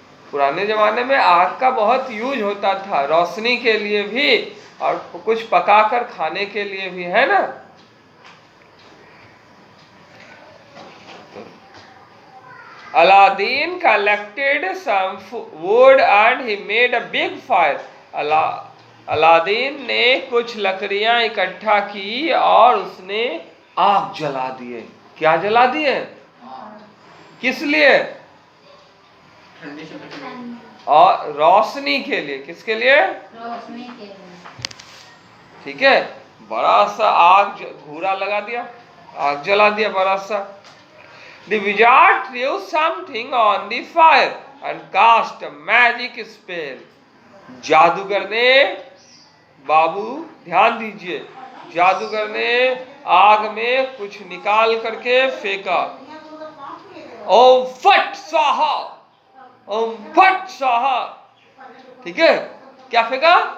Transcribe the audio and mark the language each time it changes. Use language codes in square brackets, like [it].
[hi] पुराने जमाने में आग का बहुत यूज होता था, रोशनी के लिए भी और कुछ पकाकर खाने के लिए भी, है ना। [en] Aladdin collected some wood and he made a big fire. [hi] Aladdin ने कुछ लकड़ियां इकट्ठा की और उसने आग जला दिए। क्या जला दिए? किस लिए? और रोशनी के लिए। किसके लिए? रोशनी के लिए। ठीक है, बड़ा सा आग घूरा लगा दिया, आग जला दिया बड़ा सा। [en] The wizard threw something on the fire and cast a magic spell. [hi] जादूगर ने, बाबू ध्यान दीजिए, जादूगर ने आग में कुछ निकाल करके फेंका। ओम फट स्वाहा, ओम फट स्वाहा। ठीक है, क्या फेंका?